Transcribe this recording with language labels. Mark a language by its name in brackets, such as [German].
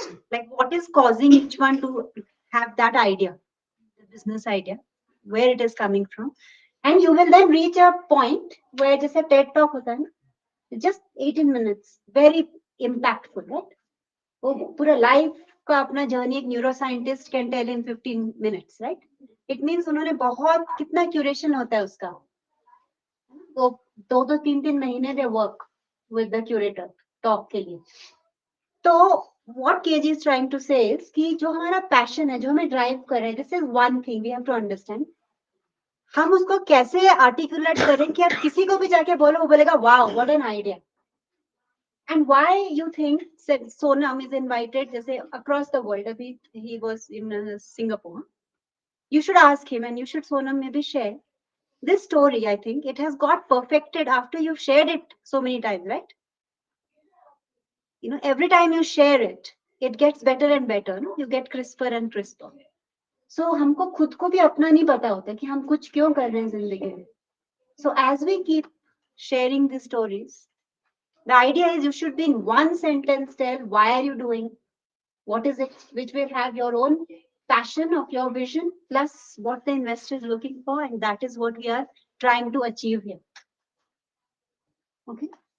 [English] Like what is causing each one to have that idea, the business idea, where it is coming from. And you will then reach a point where just a TED talk [Hindi] hota hai na, [English] just 18 minutes, very impactful, right? [Hindi] वो पूरा [English] life [Hindi] का अपना [English] journey एक neuroscientist can tell in 15 minutes, right? It means [Hindi] उन्होंने बहुत कितना curation होता है उसका, वो 2-3 महीने [English] they work with the curator talk [Hindi] के लिए. [English] तो what KG is trying to say is [Hindi] कि जो हमारा [English] passion है, [Hindi] जो हमें [English] drive [Hindi] कर रहा है, [English] this is one thing we have to understand. [Hindi] हम उसको कैसे articulate करें कि आप किसी को भी जाके बोलो, वो बोलेगा [English] wow, what an idea. And why you think Sonam is invited जैसे across the world? अभी he was in Singapore. You should ask him and you should Sonam maybe share this story. I think it has got perfected after you've shared it so many times, right? Every time you share it, it gets better and better. No? You get crisper and crisper. [Hindi] So हमको खुद को भी अपना नहीं पता होता कि हम कुछ क्यों कर रहे हैं जिंदगी में. [English] So as we keep sharing these stories, the idea is you should be in one sentence tell why are you doing, what is it, which will have your own passion of your vision plus what the investor is looking for, and that is what we are trying to achieve here. Okay.